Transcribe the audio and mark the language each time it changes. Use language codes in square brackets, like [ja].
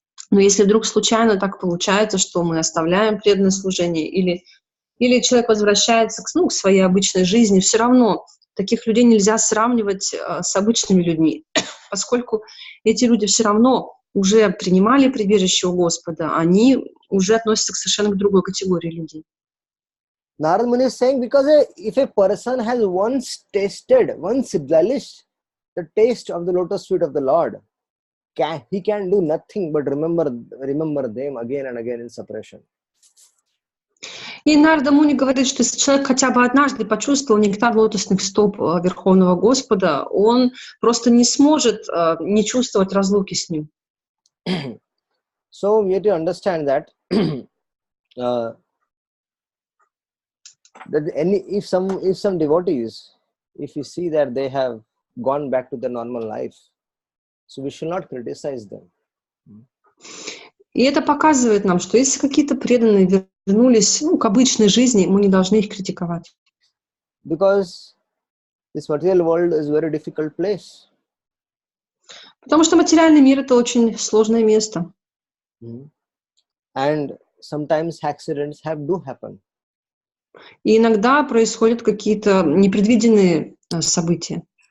[ru] Но если вдруг случайно так получается, что мы оставляем преданное служение, или человек возвращается к своей обычной жизни, все равно таких людей нельзя сравнивать с обычными людьми, поскольку эти люди все равно уже принимали прибежище у Господа, они уже относятся совершенно к другой категории людей. [en] Narada Muni is saying, because if a person has once relished the taste of the lotus feet of the Lord, he can do nothing but remember them again and again in separation. [ru] И Нарада Муни говорит, что если человек хотя бы однажды почувствовал нектар лотосных стоп Верховного Господа, он просто не сможет не чувствовать разлуки с ним. [en] So we have to understand that if some devotees, if we see that they have gone back to their normal life, so we should not criticize them. [ru] И это показывает нам, что если какие-то преданные вернулись к обычной жизни, мы не должны их критиковать. [en] Because this material world is a very difficult place. [ru] Потому что материальный мир — это очень сложное место. [en] And sometimes accidents do happen. [ru] И иногда происходят какие-то непредвиденные события.